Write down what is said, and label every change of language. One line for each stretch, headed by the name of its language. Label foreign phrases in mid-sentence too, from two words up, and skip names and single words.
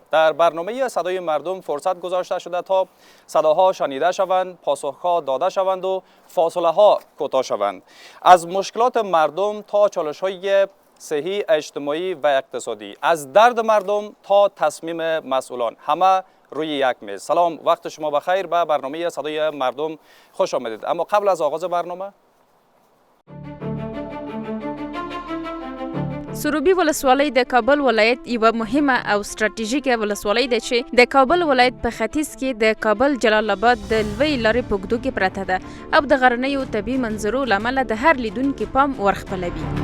Persian: در برنامه صدای مردم فرصت گذاشته شده تا صداها شنیده شوند، پاسخها داده شوند و فاصله ها کوتاه شوند. از مشکلات مردم تا چالش های صحی، اجتماعی و اقتصادی، از درد مردم تا تصمیم مسئولان، همه روی یک میز. سلام، وقت شما بخیر. به برنامه صدای مردم خوش آمدید. اما قبل از آغاز برنامه،
Pashto: سروبي ولسوالۍ د کابل ولایت یوه مهمه او ستراتیژیکه ولسوالۍ ده چې د کابل ولایت په ختیځ کې د کابل جلال آباد د لوی لارې په اوږدو کې پرته ده او د غرنیو طبیعي منظرو له امله د هر لیدونکي پام ورخپلوي.